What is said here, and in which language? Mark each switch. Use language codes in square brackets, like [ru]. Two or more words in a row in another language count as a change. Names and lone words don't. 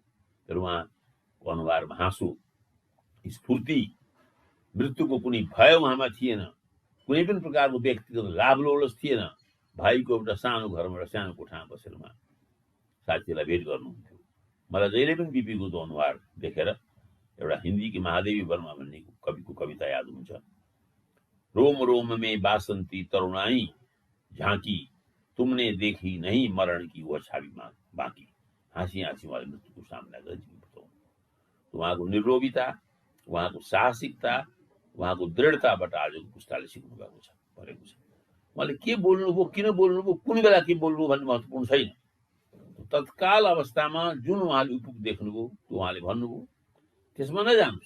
[ne] तर उहाँको अनुहारमा हाँसो, स्फूर्ति, मृत्युको कुनै भय उहाँमा थिएन, कुनै पनि प्रकारको व्यक्तिगत लाभ लोलस थिएन। भाइको एउटा सानो घरमा एउटा सानो कोठामा बसेर उहाँ साथीलाई भेट गर्नुहुन्थ्यो। मलाई जहिले पनि बिपीको त्यो अनुहार देखेर एउटा हिन्दीकी महादेवी वर्मा भन्ने कविको कविता याद हुन्छ। [hi] रोम रोम में बासंती तरुणाई झांकी, तुमने देखी नहीं मरण की वह छवि बाकी। [ne] हाँसी हाँसी उहाँले मृत्युको सामना गरेर जीवन बिताउनु। उहाँको निर्लोभिता, उहाँको साहसिकता, उहाँको दृढताबाट आजको पुस्ताले सिक्नु भएको छ, परेको छ। उहाँले के बोल्नुभयो, किन बोल्नुभयो, कुन बेला के बोल्नुभयो भन्ने महत्त्वपूर्ण छैन। तत्काल अवस्थामा जुन उहाँले उपयुक्त देख्नुभयो त्यो उहाँले भन्नुभयो, त्यसमा नजानुहोस्।